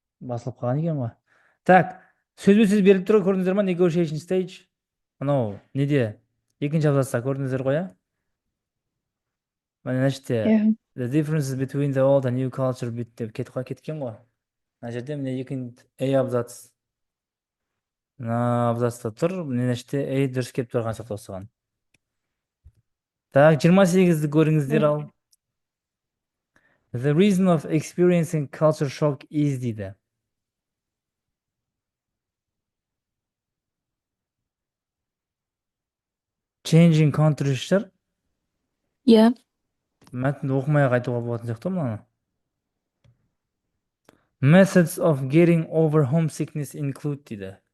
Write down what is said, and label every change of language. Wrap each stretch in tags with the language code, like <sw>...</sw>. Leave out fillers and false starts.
<kk>Басылып қалған екен ғой. Так, сөзбе-сөз беріліп тұр, көрдіңіздер ма? Negotiation stage. Анау неде? Екінші абзацта көрдіңіздер ғой, Мына жерде</kk> <en>the differences between the old and new culture</en> <kk>деп кеткен ғой. Мына жерде міне екінші абзац. Мына абзацта тұр, мына жерде дұрыс келіп тұрған сияқты осыған. Так, 28-ді көріңіздер ал.</kk> <en>The reason of experiencing culture shock is</en> <kk>дейді.</kk> <en>Changing country-шыр.</en> <kk>Иә. Мәтінді оқымай айтуға болатын сияқты мынаны.</kk> <en>Methods of getting over homesickness include</en> <kk>дейді.</kk>